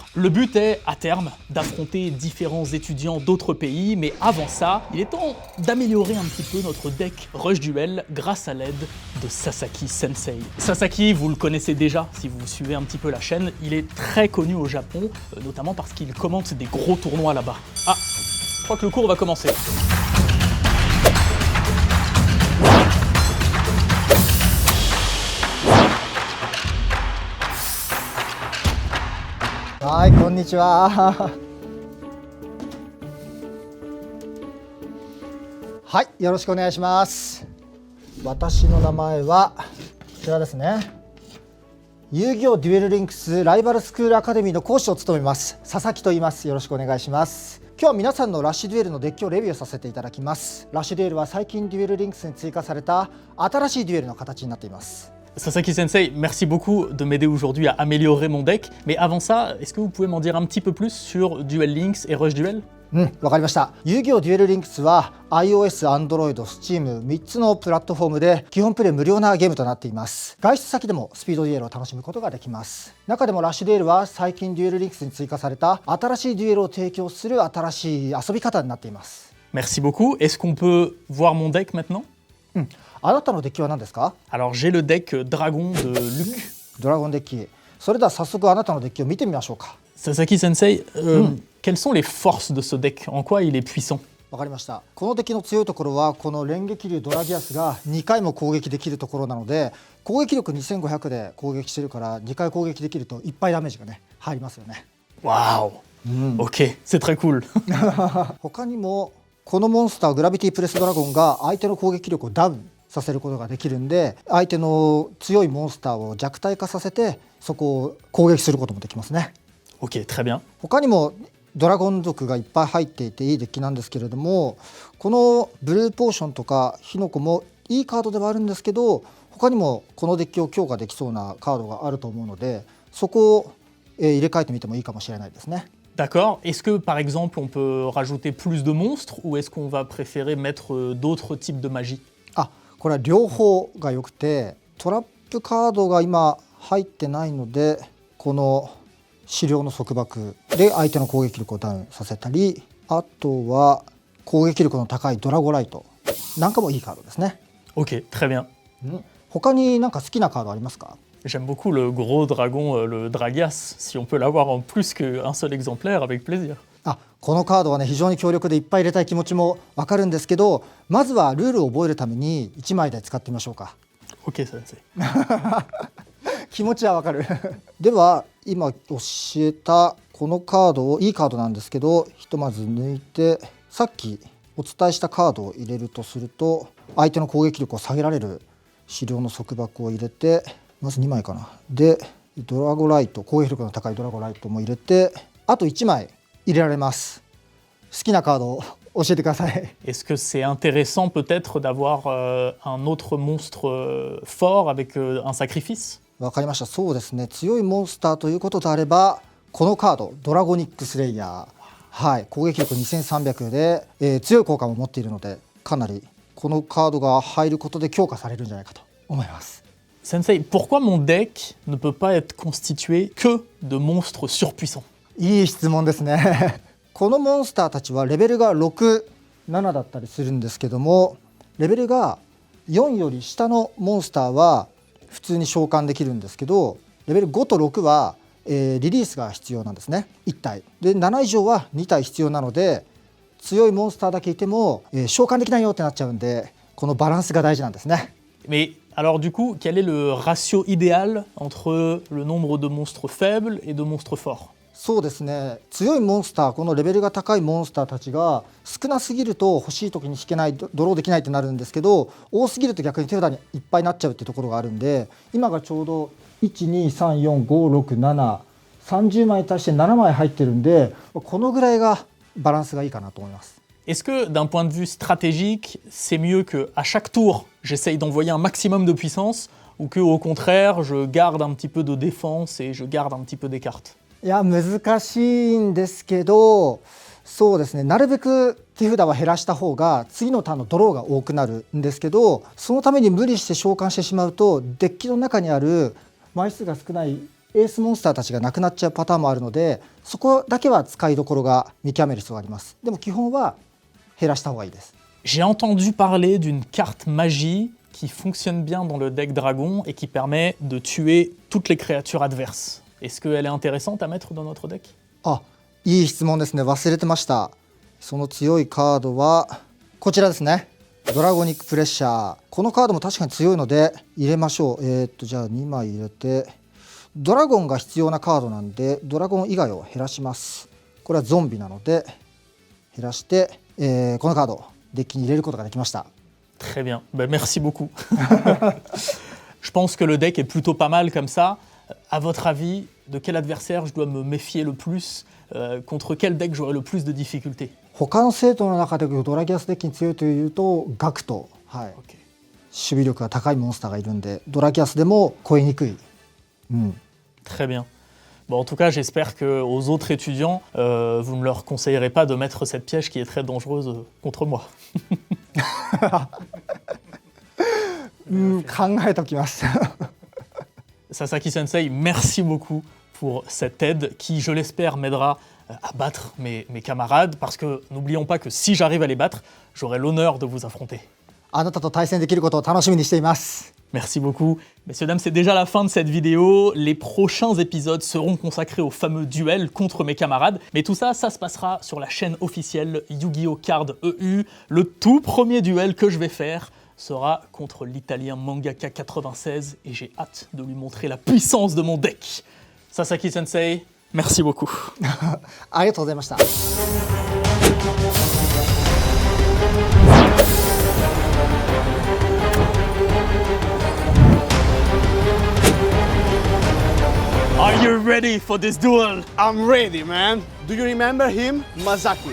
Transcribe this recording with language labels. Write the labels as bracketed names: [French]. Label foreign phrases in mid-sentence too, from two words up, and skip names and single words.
[French] Le but est, à terme, d'affronter différents étudiants d'autres pays, mais avant ça, il est temps d'améliorer un petit peu notre deck Rush Duel grâce à l'aide de Sasaki Sensei. Sasaki, vous le connaissez déjà si vous suivez un petit peu la chaîne, il est très connu au Japon, notamment parce qu'il commente des gros tournois là-bas. Ah, je crois que le cours va commencer. [Japanese] はい、こんにちは。はい、よろしくお願いします。私の名前はこちらですね。遊戯王デュエルリンクスライバルスクールアカデミーの講師を務めます佐々木と言います。よろしくお願いします。今日は皆さんのラッシュデュエルのデッキをレビューさせていただきます。ラッシュデュエルは最近デュエルリンクスに追加された新しいデュエルの形になっています。 [French] Sasaki Sensei, merci beaucoup de m'aider aujourd'hui à améliorer mon deck. Mais avant ça, est-ce que vous pouvez m'en dire un petit peu plus sur Duel Links et Rush Duel? [Japanese] わかりました。遊戯王デュエルリンクスは iOS、Android、Steam 3つのプラットフォームで基本プレイ無料なゲームとなっています。外出先でもスピードデュエルを楽しむことができます。中でもラッシュデュエルは最近デュエルリンクスに追加された新しいデュエルを提供する新しい遊び方になっています。 [French] Merci beaucoup. Est-ce qu'on peut voir mon deck maintenant? [Japanese] あなたのデッキは何ですか？ [French] Alors j'ai le deck Dragon de Luc. [Japanese] ドラゴンデッキ。それでは早速あなたのデッキを見てみましょうか。 [French] Sasaki Sensei, quelles sont les forces de ce deck? En quoi il est puissant? [Japanese] わかりました。このデッキの強いところはこの連撃竜ドラギアスが2回も攻撃できるところなので、攻撃力2500で攻撃してるから2回攻撃できるといっぱいダメージがね入りますよね。 [French] Waouh! Ok, c'est très cool. [Japanese] 他にもこのモンスターグラビティプレスドラゴンが相手の攻撃力をダウンさせることができるんで、相手の強いモンスターを弱体化させてそこを攻撃することもできますね。 [French] Ok, très bien. [Japanese] 他にもドラゴン族がいっぱい入っていていいデッキなんですけれども、このブルーポーションとかヒノコもいいカードではあるんですけど、他にもこのデッキを強化できそうなカードがあると思うので、そこを入れ替えてみてもいいかもしれないですね。 [French] D'accord. Est-ce que par exemple on peut rajouter plus de monstres ou est-ce qu'on va préférer mettre d'autres types de magie? [Japanese] あ、これは両方が良くて、トラップカードが今入ってないので、この資料の束縛で相手の攻撃力をダウンさせたり、あとは攻撃力の高いドラゴライトなんかもいいカードですね。 [French] Ok, très bien. [Japanese] 他になんか好きなカードありますか？ [French] J'aime beaucoup le gros dragon, le Dragias. Si on peut l'avoir en plus qu'un seul exemplaire, avec plaisir. [Japanese] あ、このカードはね非常に強力でいっぱい入れたい気持ちもわかるんですけど、まずはルールを覚えるために1枚で使ってみましょうか。 [French] Ok, Sensei. [Japanese] 気持ちはわかる。では今教えたこのカードをいいカードなんですけど、ひとまず抜いて、さっきお伝えしたカードを入れるとすると、相手の攻撃力を下げられる資料の束縛を入れて、まず2枚かな。でドラゴライト、攻撃力の高いドラゴライトも入れて、あと1枚入れられます。好きなカードを教えてください。 [French] Est-ce que c'est intéressant peut-être d'avoir un autre monstre fort avec un sacrifice? [Japanese] わかりました。そうですね。強いモンスターということであれば、このカードドラゴニックスレイヤー、はい、攻撃力2300で、強い効果も持っているので、かなりこのカードが入ることで強化されるんじゃないかと思います。 [French] Sensei, pourquoi mon deck ne peut pas être constitué que de monstres surpuissants? [Japanese] いい質問ですね。このモンスターたちはレベルが6、7だったりするんですけども、レベルが4より下のモンスターは普通に召喚できるんですけど、レベル5と6は、リリースが必要なんですね。1体で7以上は2体必要なので、強いモンスターだけいても、召喚できないよってなっちゃうんで、このバランスが大事なんですね。 [French] Mais alors du coup, quel est le ratio idéal entre le nombre de monstres faibles et de monstres forts? [Japanese] そうですね。強いモンスター、このレベルが高いモンスターたちが少なすぎると欲しい時に引けない、ドローできないってなるんですけど、多すぎると逆に手札にいっぱいになっちゃうっていうところがあるんで、今がちょうど1234567 30枚に対して7枚入ってるんで、このぐらいがバランスがいいかなと思います。 [French] Est-ce que d'un point de vue stratégique, c'est mieux qu'à chaque tour, j'essaye d'envoyer un maximum de puissance ou que au contraire, je garde un petit peu de défense et je garde un petit peu des cartes? [Japanese] いや難しいんですけど、 そうですね、なるべく手札は減らした方が次のターンのドローが多くなるんですけど、そのために無理して召喚してしまうとデッキの中にある枚数が少ないエースモンスターたちがなくなっちゃうパターンもあるので、そこだけは使いどころが見極める必要があります。でも基本は減らした方がいいです。 [French] J'ai entendu parler d'une carte magie qui fonctionne bien dans le deck dragon et qui permet de tuer toutes les créatures adverses. Est-ce qu'elle est intéressante à mettre dans notre deck? [Japanese] あ、いい質問ですね。忘れてました。その強いカードはこちらですね。ドラゴニックプレッシャー。このカードも確かに強いので入れましょう。じゃあ2枚入れて、ドラゴンが必要なカードなんでドラゴン以外を減らします。これはゾンビなので減らして、このカードデッキに入れることができました。 [French] Très bien, ben, merci beaucoup. Je pense que le deck est plutôt pas mal comme ça. À votre avis, de quel adversaire je dois me méfier le plus? Contre quel deck j'aurai le plus de difficultés? [Japanese] 他の生徒の中でドラギアスデッキに強いというとガクト、はい、 [French] Ok. [Japanese] 守備力が高いモンスターがいるんでドラギアスでも超えにくい、 [French] Très bien. Bon, en tout cas, j'espère qu'aux autres étudiants, vous ne leur conseillerez pas de mettre cette piège qui est très dangereuse contre moi. [Japanese] 考えておきます。 [French] Sasaki Sensei, merci beaucoup pour cette aide qui, je l'espère, m'aidera à battre mes camarades, parce que n'oublions pas que si j'arrive à les battre, j'aurai l'honneur de vous affronter. [Japanese] あなたと対戦できることを楽しみにしています。 [French] Merci beaucoup. Messieurs, dames, c'est déjà la fin de cette vidéo. Les prochains épisodes seront consacrés au fameux duel contre mes camarades. Mais tout ça, ça se passera sur la chaîne officielle Yu-Gi-Oh! Card EU. Le tout premier duel que je vais faire sera contre l'italien Mangaka 96 et j'ai hâte de lui montrer la puissance de mon deck. Sasaki Sensei, merci beaucoup. [Japanese] ありがとうございました。 [English] Are you ready for this duel? I'm ready, man. Do you remember him? Masaki,